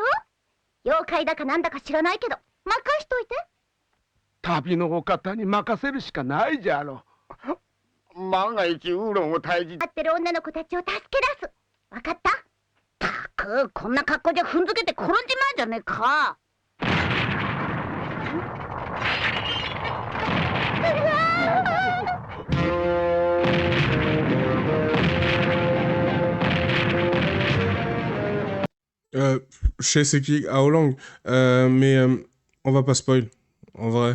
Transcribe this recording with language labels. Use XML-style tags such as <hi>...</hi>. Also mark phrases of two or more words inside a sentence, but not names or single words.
<ja>妖怪だかなんだか知らないけど任しといて。旅のお方に任せるしかないじゃろ。万が一ウーロンを退治待ってる女の子たちを助け出す。わかった？たくこんな格好じゃ踏んづけて転んじまうじゃねえか。</ja> <fr>Je sais c'est qui Aolang, mais on va pas spoil, en vrai.</fr>